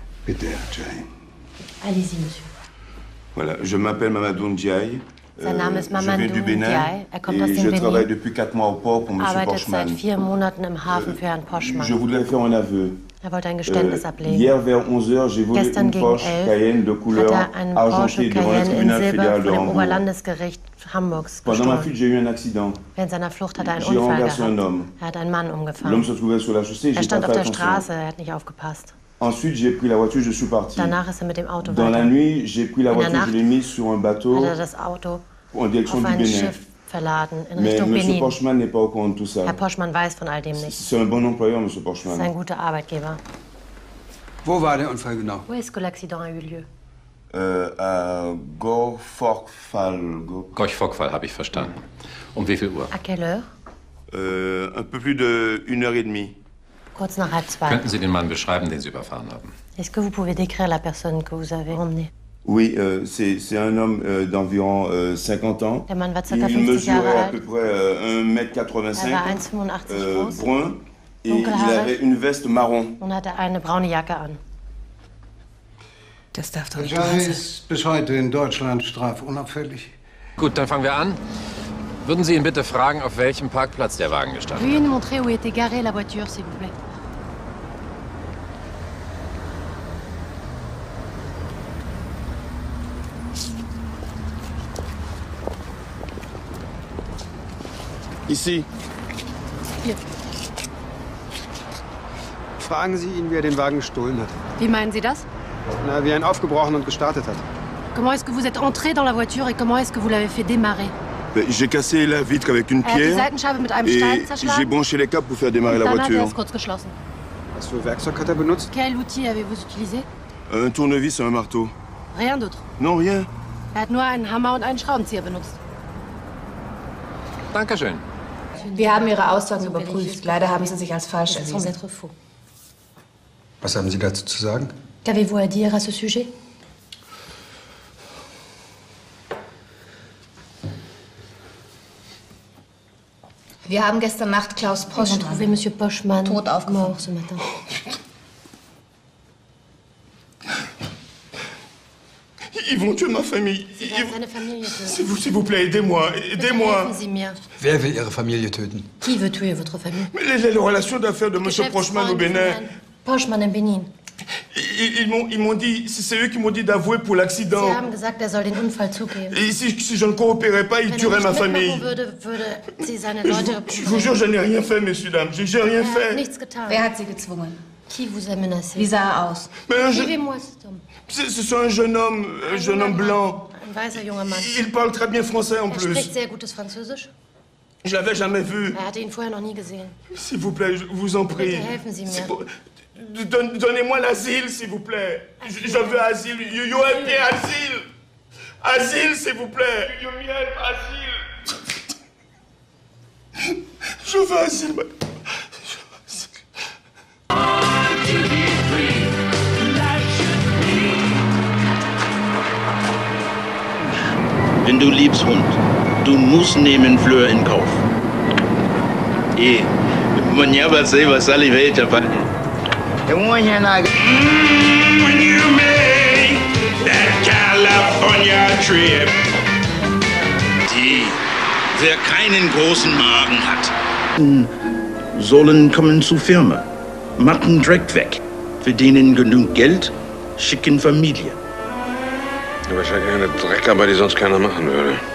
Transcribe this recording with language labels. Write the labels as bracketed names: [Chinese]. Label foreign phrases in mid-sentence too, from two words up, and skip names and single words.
[French] Peter Ndiaye. Allez-y, monsieur. Voilà, je m'appelle Mamadou Ndiaye. [German] Sein Name ist [French] Je viens [German] Mamadou [French] du Bénin [German] Ndiaye. Er kommt aus [French] et [German] dem [French] je [German] Benin. [French] travaille depuis 4 mois au port pour M. [German] Arbeitet seit [French] Poschmann. [German] 4 Monaten im Hafen für Herrn Poschmann. [French] Je voudrais faire un aveu. [German] Er wollte ein Geständnis ablegen. [French] Hier vers 11h, j'ai volé [German] Gestern [French] une [German] gegen [French] Porsche [German] 11 [French] Cayenne de couleur [German] hat er einen [French] argentée [German] Porsche [French] devant le [German] Cayenne in [French] tribunal [German] Silber [French] fédéral [German] vor [French] de [German] dem [French] Hambourg. [German] Oberlandesgericht Hamburgs [French] Pendant ma [German] gestohlen. [French] fuite, j'ai eu un accident. [German] Während seiner Flucht hat er einen [French] J'ai [German] Unfall [French] renversé un [German] gehabt. [French] homme. [German] Er hat einen Mann [French] L'homme [German] umgefahren. [French] se trouvait sur la chaussée, [German] Er [French] j'ai pas [German] stand auf [French] fait [German] der [French] attention. [German] Straße, er hat nicht aufgepasst. [French] Ensuite, j'ai pris la voiture, je suis parti. [German] Danach ist er mit dem Auto [French] Dans la [German] weiter. [French] nuit, j'ai pris la [German] In der [French] voiture, je l'ai [German] Nacht [French] mise sur un bateau [German] hat er das Auto [French] en direction [German] auf [French] du [German] ein [French] Bénin. [German] Schiff verladen in [French] Mais [German] Richtung [French] M. [German] Benin. [French] Poschmann n'est pas au courant de tout ça. [German] Herr Poschmann weiß von all dem nichts. [French] C'est un bon employeur, M. [German] Das ist [French] Poschmann. [German] ein guter Arbeitgeber. Wo war der Unfall genau? [French] Où est-ce que l'accident a eu lieu? À Gorfokfal. [German] Gorch-Fockfall habe ich verstanden. Um wie viel Uhr? [French] À quelle heure? Un peu plus de 1h30. [German] Kurz nach 1:30. Könnten Sie den Mann beschreiben, den Sie überfahren haben? [French] Est-ce que vous pouvez décrire la personne que vous avez emmenée? Oui, c'est un homme d'environ 50 ans. [German] Der Mann war ca. [French] Il [German] 50 [French] mesurait [German] Jahre [French] à peu [German] alt. [French] près [German] Er [French] 1m85, [German] war 1,85 groß [French] brun, et il [German] Dunkelhaarig. [French] avait une veste marron. [German] und hatte eine braune Jacke an. Das darf doch nicht Ndiaye wahr sein. ist bis heute in Deutschland strafunauffällig. Gut, dann fangen wir an. Würden Sie ihn bitte fragen, auf welchem Parkplatz der Wagen gestanden [French] Veuillez nous montrer où était garée la voiture, s'il vous plaît. Ici. [German] Hier. Fragen Sie ihn, wie er den Wagen gestohlen hat. Wie meinen Sie das? Na, wie er ihn aufgebrochen und gestartet hat. [French] Comment est-ce que vous êtes entré dans la voiture et comment est-ce que vous l'avez fait démarrer? J'ai cassé la vitre avec une [German] Er hat die [French] pierre [German] Seitenscheibe mit einem [French] et [German] Stein [French] j'ai [German] zerschlagen. [French] branché les câbles pour faire démarrer la [German] Dann hat er [French] voiture. [German] es kurz geschlossen. Was für Werkzeug hat er benutzt? [French] Quel outil avez-vous utilisé? Un tournevis et un marteau. Rien d'autre. Non, rien. [German] Er hat nur einen Hammer und einen Schraubenzieher benutzt. Dankeschön. Wir haben Ihre Aussagen überprüft. Leider haben Sie sich als falsch [French] Ça semble [German] erwiesen. [French] être faux. [German] Was haben Sie dazu zu sagen? [French] Qu'avez-vous à dire à ce sujet? [German] Wir haben gestern Nacht Klaus [French] Ils ont trouvé [German] Poschmann [French] Monsieur Poschmann [German] tot aufgefunden. [French] mort ce matin. Ils vont tuer ma famille. [German] Sie werden seine Familie töten. [French] S'il vous plaît, aidez-moi. Aidez-moi. [German] Helfen Sie mir. Wer will Ihre Familie töten? [French] Qui veut tuer votre famille? Mais les relations d'affaires de M. Poschmann au [German] Geschäftsfreunde von [French] Bénin, [German] Herrn Poschmann im Benin. [French] ils m'ont dit, c'est eux qui m'ont dit d'avouer pour l'accident. [German] Sie haben gesagt, er soll den Unfall zugeben. [French] Et si je ne coopérais pas, ils [German] Wenn [French] tueraient [German] er [French] ma [German] nicht [French] famille. [German] mitmachen würde sie seine [French] Je [German] Leute [French] vous jure, je n'ai rien fait, messieurs, dames. J'ai rien [German] Er hat [French] fait. [German] nichts getan. Wer hat Sie gezwungen? [French] Qui vous a menacé? [German] Wie sah er aus? [French] Mais Suivez-moi cet homme. ce sont un jeune homme blanc. [German] Ein weißer junger Mann. [French] Il parle très bien français en [German] Er [French] plus. [German] spricht sehr gutes Französisch. [French] Je l'avais jamais vu. [German] Er hatte ihn vorher noch nie gesehen. [French] S'il vous plaît, je vous en prie. [German] Bitte helfen Sie mir. [French] Donnez-moi l'asile, s'il vous plaît. Je veux asile. [English] You help me, [French] asile. Asile, s'il vous plaît. [English] You me help, [French] asile. Je veux asile. [German] Wenn du liebst Hund, du musst nehmen Fleur in Kauf. [Portuguese] Manhã você vai ver, rapaz. É uma janela. [English] When you make that California trip. [German] Die, wer keinen großen Magen hat, sollen kommen zur Firma, machen Dreck weg, verdienen genug Geld, schicken Familie. Aber ich hätte eine Dreckarbeit, die sonst keiner machen würde.